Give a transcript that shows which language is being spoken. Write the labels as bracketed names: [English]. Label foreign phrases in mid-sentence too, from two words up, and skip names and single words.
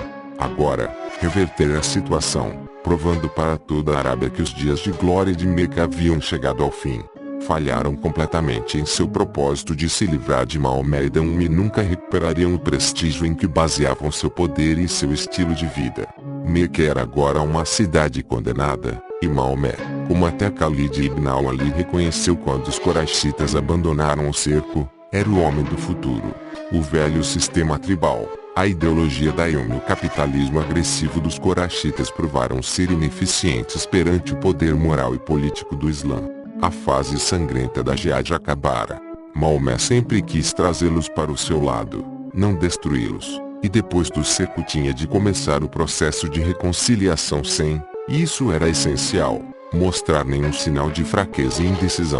[Portuguese] Agora, reverter a situação, provando para toda a Arábia que os dias de glória de Meca haviam chegado ao fim. Falharam completamente em seu propósito de se livrar de Maomé e nunca recuperariam o prestígio em que baseavam seu poder e seu estilo de vida. Meca era agora uma cidade condenada, e Maomé, como até Khalid ibn al-Ali reconheceu quando os coraxitas abandonaram o cerco, era o homem do futuro. O velho sistema tribal, a ideologia daimyo e o capitalismo agressivo dos coraxitas provaram ser ineficientes perante o poder moral e político do Islã. A fase sangrenta da jihad acabara. Maomé sempre quis trazê-los para o seu lado, não destruí-los, e depois do cerco tinha de começar o processo de reconciliação sem, e isso era essencial, mostrar nenhum sinal de fraqueza e indecisão.